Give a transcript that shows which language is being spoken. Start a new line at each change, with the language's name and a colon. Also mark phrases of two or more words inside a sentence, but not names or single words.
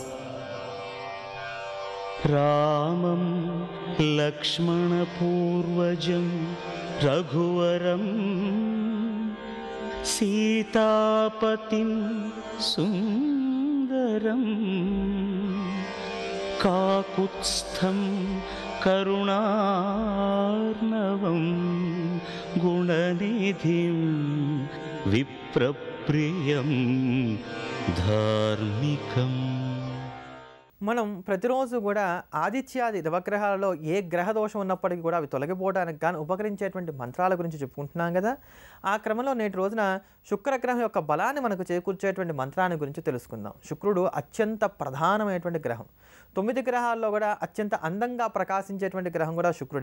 Sanskrit: रामं लक्ष्मणपूर्वजं रघुवरं सीतापतिं सुन्दरं काकुत्स्थं करुणार्णवं गुणनिधिं विप्रप्रियं धार्मिकम्.
Telugu: మనం ప్రతిరోజు కూడా ఆదిత్యాది నవగ్రహాలలో ఏ గ్రహ దోషం ఉన్నప్పటికీ కూడా అవి తొలగిపోవడానికి గాను ఉపకరించేటువంటి మంత్రాల గురించి చెప్పుకుంటున్నాం కదా. ఆ క్రమంలో నేటి రోజున శుక్రగ్రహం యొక్క బలాన్ని మనకు చేకూర్చేటువంటి మంత్రాన్ని గురించి తెలుసుకుందాం. శుక్రుడు అత్యంత ప్రధానమైనటువంటి గ్రహం. 9 గ్రహాల్లో కూడా అత్యంత అందంగా ప్రకాశించేటువంటి గ్రహం కూడా శుక్రుడే.